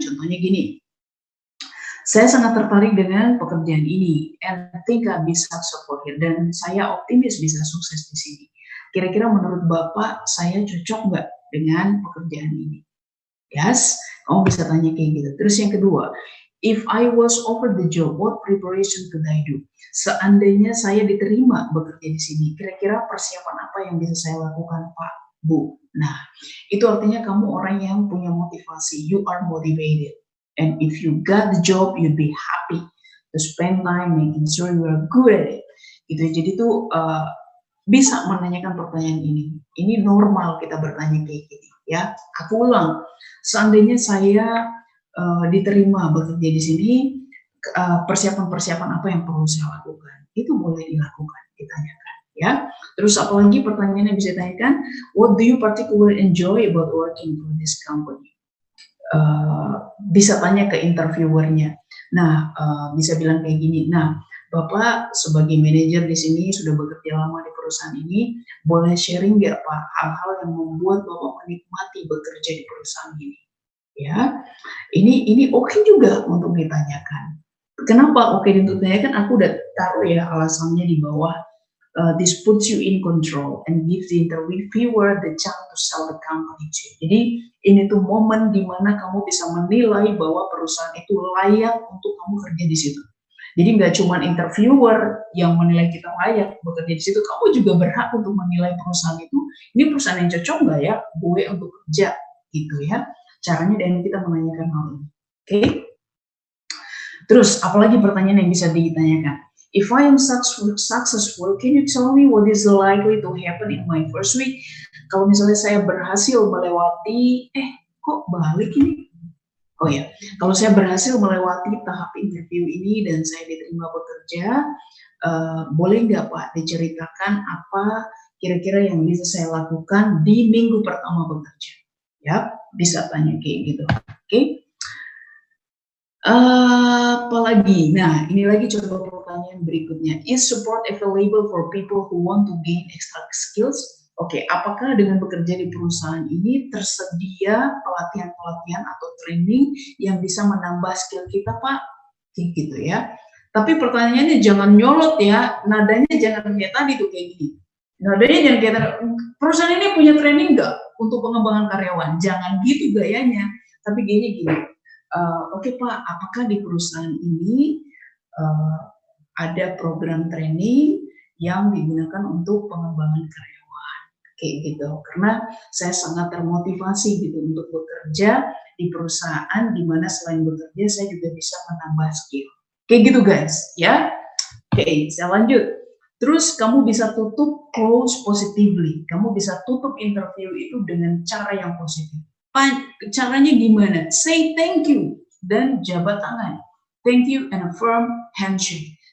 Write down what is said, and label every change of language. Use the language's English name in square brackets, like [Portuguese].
[Indonesian] Contohnya gini, saya sangat tertarik dengan pekerjaan ini, [English] and I think I [Indonesian] bisa [English] support it, [Indonesian] dan saya optimis bisa sukses di sini. Kira-kira menurut Bapak, saya cocok nggak dengan pekerjaan ini? Yes, kamu bisa tanya kayak gitu. Terus yang kedua, [English] if I was offered the job, what preparation could I do? [Indonesian] Seandainya saya diterima bekerja di sini, kira-kira persiapan apa yang bisa saya lakukan, Pak, Bu? Nah, itu artinya kamu orang yang punya motivasi. [English] You are motivated. And if you got the job, you'd be happy to spend time making sure you are good at it. [Indonesian] Gitu. Jadi tuh bisa menanyakan pertanyaan ini. Ini normal kita bertanya kayak gini, ya. Aku ulang, seandainya saya diterima bekerja di sini, persiapan-persiapan apa yang perlu saya lakukan? Itu boleh dilakukan, ditanyakan, ya. Terus apalagi pertanyaan yang bisa ditanyakan, [English] what do you particularly enjoy about working for this company? [Indonesian] Bisa tanya ke interviewernya. Nah, bisa bilang kayak gini, nah, Bapak sebagai manajer di sini sudah bekerja lama di perusahaan ini, boleh sharing nggak Pak hal-hal yang membuat Bapak menikmati bekerja di perusahaan ini? Ya, ini oke juga untuk ditanyakan. Kenapa oke untuk ditanyakan? Aku udah taruh ya alasannya di bawah. [English] This puts you in control and gives the interviewer the chance to sell the company to you. [Indonesian] Jadi ini tuh momen di mana kamu bisa menilai bahwa perusahaan itu layak untuk kamu kerja di situ. Jadi nggak cuma interviewer yang menilai kita layak bekerja di situ, kamu juga berhak untuk menilai perusahaan itu, ini perusahaan yang cocok nggak ya gue untuk kerja, gitu ya. Caranya dan kita menanyakan hal ini. Oke? Terus apalagi pertanyaan yang bisa ditanyakan? [English] If I am successful, can you tell me what is likely to happen in my first week? [Indonesian] Kalau misalnya saya berhasil melewati, kok balik ini? Oh ya, kalau saya berhasil melewati tahap interview ini dan saya diterima bekerja, boleh nggak Pak diceritakan apa kira-kira yang bisa saya lakukan di minggu pertama bekerja? Ya, bisa tanya kayak gitu. Oke. Apalagi, nah ini lagi coba pertanyaan berikutnya. [English] Is support available for people who want to gain extra skills? [Indonesian] Oke, apakah dengan bekerja di perusahaan ini tersedia pelatihan-pelatihan atau training yang bisa menambah skill kita, Pak? Kayak gitu ya. Tapi pertanyaannya jangan nyolot ya, nadanya jangan kayak tadi tuh kayak gini. Nadanya jangan kayak tadi, perusahaan ini punya training nggak untuk pengembangan karyawan? Jangan gitu gayanya. Tapi gini, oke Pak, apakah di perusahaan ini uh, ada program training yang digunakan untuk pengembangan karyawan? Kayak gitu. Karena saya sangat termotivasi gitu untuk bekerja di perusahaan di mana selain bekerja saya juga bisa menambah skill. Kayak gitu guys, ya. Oke, saya lanjut. Terus kamu bisa tutup [English] close positively. [Indonesian] Kamu bisa tutup interview itu dengan cara yang positif. Caranya gimana? [English] Say thank you [Indonesian] dan jabat tangan. [English] Thank you and a firm handshake.